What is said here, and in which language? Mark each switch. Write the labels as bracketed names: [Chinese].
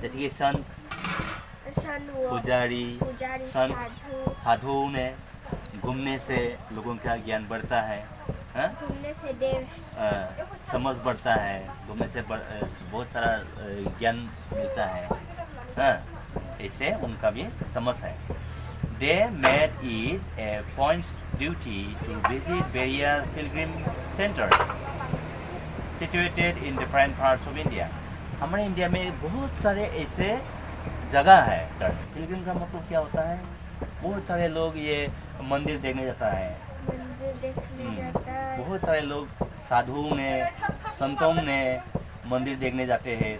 [Hindi] जैसे कि संत, पुजारी, साधु ने घूमने से लोगों का ज्ञान बढ़ता है, घूमने से देश समझ बढ़ता है, घूमने से बहुत सारा ज्ञान मिलता है। ऐसे उनका भी समझ है। [English] They made it a point duty to visit various pilgrim centers situated in different parts of India. [Hindi] हमारे इंडिया में बहुत सारे ऐसे जगह है। पिलग्रिम का मतलब क्या होता है, बहुत सारे लोग ये मंदिर देखने जाता है, बहुत सारे लोग साधुओं ने, संतों ने मंदिर देखने जाते हैं।